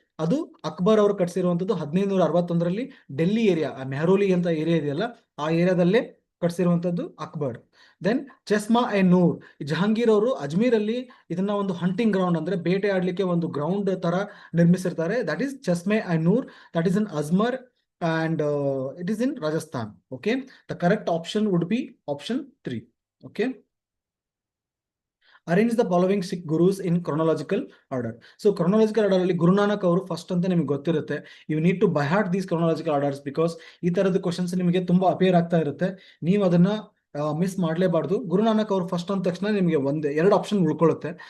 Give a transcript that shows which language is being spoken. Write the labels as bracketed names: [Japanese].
[Kannada] ಅದು ಅಕ್ಬರ್ ಅವರು ಕಟ್ಸಿರುವಂತದ್ದು 1561ರಲ್ಲಿ ಡೆಲ್ಲಿ ಏರಿಯಾ, ಮೆಹರೋಲಿ ಅಂತ ಏರಿಯಾ ಇದೆಯಲ್ಲ, ಆ ಏರಿಯಾದಲ್ಲೇ ಕಟ್ಸಿರುವಂತದ್ದು ಅಕ್ಬರ್. ದೆನ್ ಚೆಸ್ಮಾ ಎ ನೂರ್, ಜಹಾಂಗೀರ್ ಅವರು ಅಜ್ಮೀರ್ ಅಲ್ಲಿ ಇದನ್ನ ಒಂದು ಹಂಟಿಂಗ್ ಗ್ರೌಂಡ್, ಅಂದ್ರೆ ಬೇಟೆ ಆಡ್ಲಿಕ್ಕೆ ಒಂದು ಗ್ರೌಂಡ್ ತರ ನಿರ್ಮಿಸಿರ್ತಾರೆ. [English] That is Chashme e Noor, that is in Ajmer and it is in Rajasthan. Okay, the correct option would be option 3. Okay, arrange the following Sikh gurus in chronological order. [Kannada] So chronological order ಅಲ್ಲಿ ಗುರುನಾನಕ್ ಅವರು first ಅಂತ ನಿಮ್ಗೆ ಗೊತ್ತಿರುತ್ತೆ. [English] you need to by heart these chronological orders because [Kannada] ಈ ತರದ questions ನಿಮಗೆ ತುಂಬಾ appear ಆಗ್ತಾ ಇರುತ್ತೆ. ನೀವು ಅದನ್ನ ಮಿಸ್ ಮಾಡಲೇಬಾರ್ದು. ಗುರುನಾನಕ್ ಅವರು ಫಸ್ಟ್ ಅಂದ ತಕ್ಷಣ ನಿಮಗೆ ಎರಡು ಆಪ್ಷನ್ ಉಳ್ಕೊಳ್ಳುತ್ತೆ.